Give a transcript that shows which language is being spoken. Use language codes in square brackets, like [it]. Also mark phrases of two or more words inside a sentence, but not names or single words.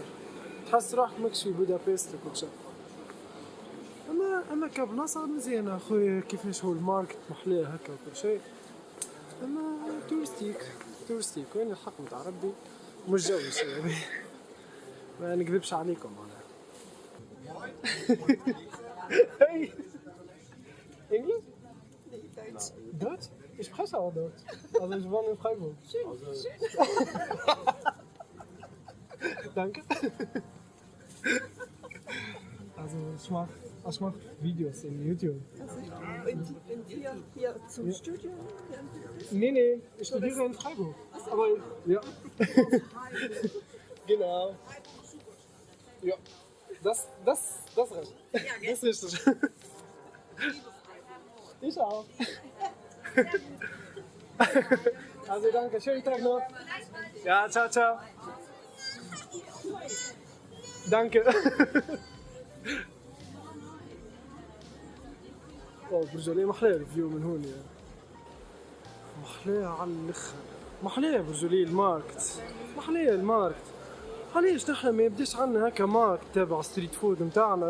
[ar] تحس روحك ماكش في بودابست وكل شيء. اما كبلاصه مزيانه اخويا كيفاش هو الماركت محلاه هكا وكل شيء. اما توريستيك وين الحق متاع ربي مش جوي شيء هذا. ما نكذبش عليكم معناها. [de] Hey. Englisch? [nl] Nee, Duits. Duits? [de] Ich spreche auch Deutsch. Also ich wohne in Freiburg. Schön. Danke. Also ich mach Videos in YouTube. Und hier zum Studium? Nee, ich studiere in Freiburg. Aber ja. Genau. Ja. Das recht. Das ist richtig. [ar] ايش عارف. [de] Also danke, schönen Tag noch. Ja, [it] ciao, ciao. [de] Danke. [ar] برج علي محلاه الفيو من هون يعني. محلاه على الاخر. محلاه برج علي الماركت. محلاه الماركت. علاش نحنا ما يبداش عنا هكا ماركت تابع [en] street food [ar] نتاعنا؟